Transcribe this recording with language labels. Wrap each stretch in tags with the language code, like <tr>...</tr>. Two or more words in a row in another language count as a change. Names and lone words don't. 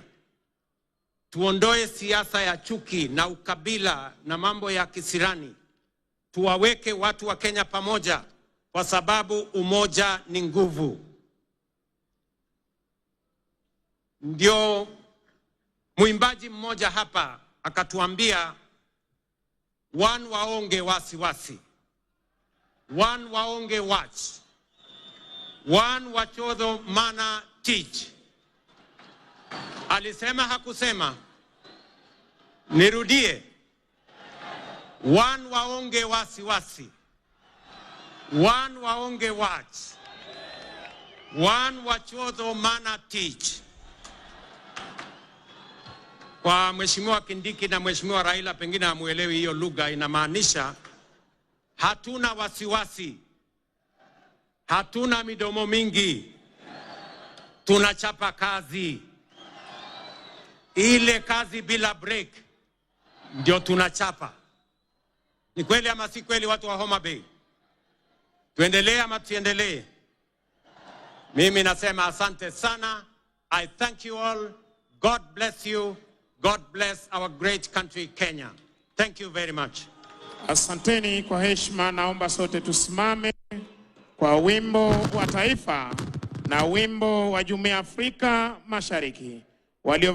<sw>Tuondoe siasa ya chuki na ukabila na mambo ya kisirani. Tuwaweke watu wa Kenya pamoja kwa sababu umoja ni nguvu. Ndio mwimbaji mmoja hapa akatuambia,</sw> <luo>one waonge wasiwasi, one waonge watch, one wachodho mana teach.</luo> <sw>Alisema hakusema? Nirudie.</sw> <luo>One waonge wasiwasi, one waonge watch, one wachodho mana teach.</luo> <sw>Kwa Mheshimiwa Kindiki na Mheshimiwa Raila pengine hamuelewi hiyo lugha, inamaanisha hatuna wasiwasi, hatuna midomo mingi, tunachapa kazi. Ile kazi bila break ndio tunachapa. Ni kweli ama si kweli, watu wa Homa Bay? Tuendelee ama tuendelee? Mimi nasema asante sana.</sw> <en>I thank you all. God bless you. God bless our great country, Kenya. Thank you very much.</en> <sw>Asanteni kwa heshima, naomba sote tusimame kwa wimbo wa taifa na wimbo wa Jumuiya ya Afrika Mashariki. Walio</sw>